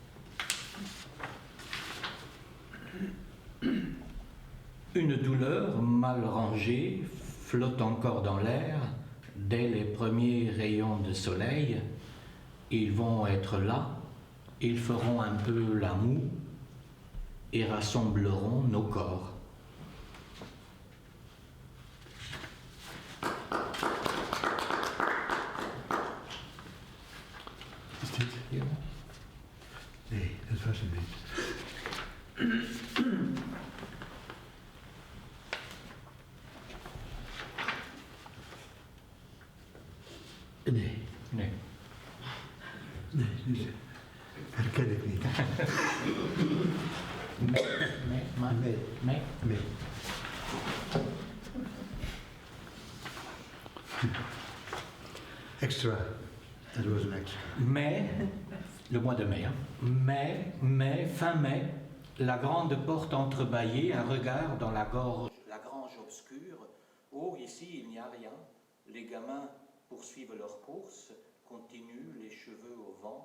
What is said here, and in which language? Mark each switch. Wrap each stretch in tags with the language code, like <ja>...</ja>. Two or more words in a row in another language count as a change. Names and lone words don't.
<fr>Une douleur mal rangée flotte encore dans l'air. Dès les premiers rayons de soleil, ils vont être là, ils feront un peu la moue et rassembleront nos corps.</fr> <nl>Is dit? Ja. Nee, dat was hem niet. Nee. Nee. Nee, dus herken ik niet. Nee, maar Nee. nee. Nee. Extra. Dat was een extra.</nl> <fr>Mais, le mois de mai, hein. Mai, fin mai, la grande porte entrebâillée, un regard dans la gorge. La grange obscure. Oh, ici, il n'y a rien. Les gamins poursuivent leur course, continuent les cheveux au vent.</fr>